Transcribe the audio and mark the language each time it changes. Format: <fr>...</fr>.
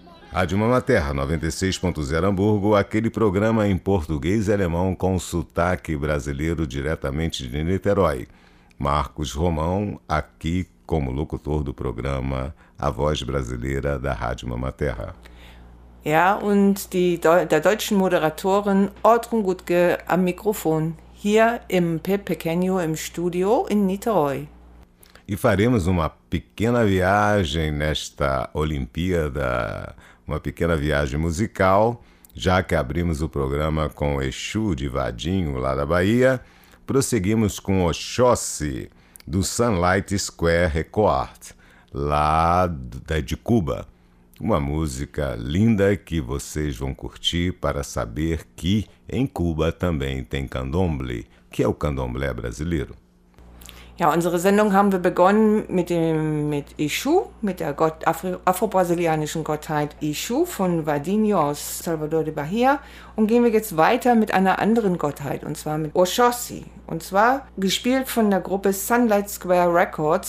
<pt>Rádio Mamaterra 96.0 Hamburgo, aquele programa em português e alemão com sotaque brasileiro diretamente de Niterói. Marcos Romão, aqui como locutor do programa A Voz Brasileira da Rádio Mamaterra.</pt> <de>Ja, und die der deutschen Moderatorin Ortrun Gutke am Mikrofon, hier im Pepequeno im Studio in Niterói.</de> <pt>E faremos uma pequena viagem nesta Olimpíada. Uma pequena viagem musical, já que abrimos o programa com Exu de Vadinho, lá da Bahia, prosseguimos com Oxóssi, do Sunlight Square Record, lá de Cuba. Uma música linda que vocês vão curtir para saber que em Cuba também tem candomblé, que é o candomblé brasileiro.</pt> <de>Ja, unsere Sendung haben wir begonnen mit Exu, mit der afro-brasilianischen Gottheit Exu von Vadinho aus Salvador de Bahia und gehen wir jetzt weiter mit einer anderen Gottheit und zwar mit Oxóssi und zwar gespielt von der Gruppe Sunlight Square Records.</de>